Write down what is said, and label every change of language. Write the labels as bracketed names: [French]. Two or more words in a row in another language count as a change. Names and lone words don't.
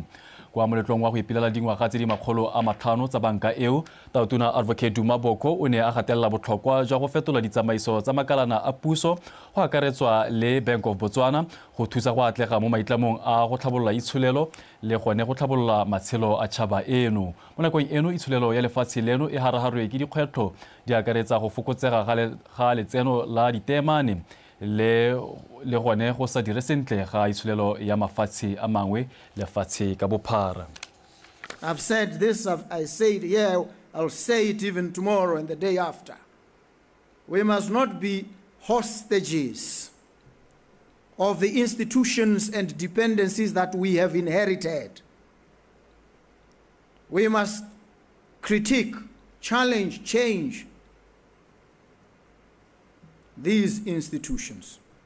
[Tswana] Kwa moletlong wa go ipelela dingwaga tse di 500 tsa banka eo, Taotona Advocate Duma Boko o ne a gatelela botlhokwa jwa go fetola ditsamaiso tsa makalana a puso go akaretswa le Bank of Botswana go thusa go atlega mo maitlamong a go tlhabolola itsholelo le gone go tlhabolola matshelo a tšhaba eno. Mo nakong eno itsholelo ya lefatshe leno e haraharwe ke dikgwetlho di akaretsa go fokotsega ga letseno la ditemane le gone go sa dire sentle ga itsholelo ya mafatshe a mangwe lefatshe ka bophara. [English] I've said this, I say it here, I'll say it even tomorrow and the day after. We must not be hostages of the institutions and dependencies that we have inherited. We must critique, challenge, change these institutions.